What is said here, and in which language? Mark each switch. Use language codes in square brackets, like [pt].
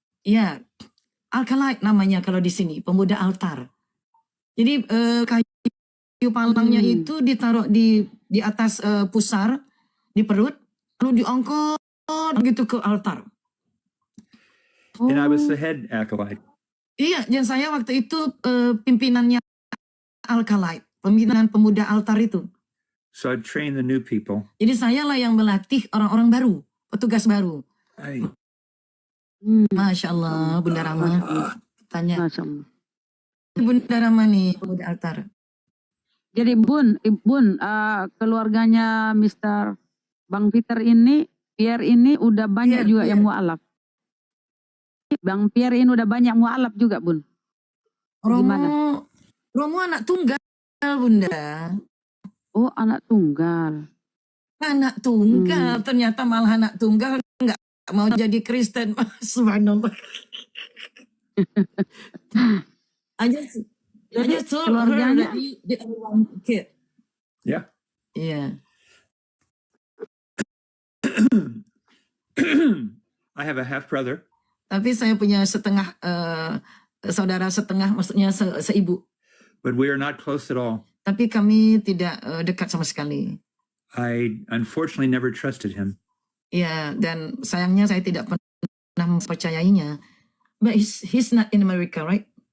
[id] Ya, Alkalite namanya kalau di sini, pemuda altar. Jadi kayu palangnya itu ditaruh di atas pusar, di perut, lalu diangkat gitu ke altar. [en] And I was the head acolyte. [id] Iya, dan saya waktu itu pimpinannya Alkalite, pimpinan pemuda altar itu. [en] So I trained the new people. [id] Jadi saya lah yang melatih orang-orang baru, petugas baru. Masya Allah, Bunda Rama. Tanya. Masya Allah. Bunda Rama nih, pemuda altar. Jadi Bun, keluarganya Mr. Bang Pierre ini udah banyak juga yang mualaf. Bang Pierre ini udah banyak mualaf juga Bun. Romo anak tunggal Bunda. Oh anak tunggal. Anak tunggal, ternyata malah anak tunggal nggak mau jadi Kristen. Subhanallah. [en] I just told her that the only one kid. Yeah. Yeah. I have a half brother. [id] Tapi saya punya setengah saudara setengah, maksudnya seibu. [en] But we are not close at all. [id] Tapi kami tidak dekat sama sekali. [en] I unfortunately never trusted him. [id] Ya, dan sayangnya saya tidak pernah mempercayainya. [en] But he's not in America, right?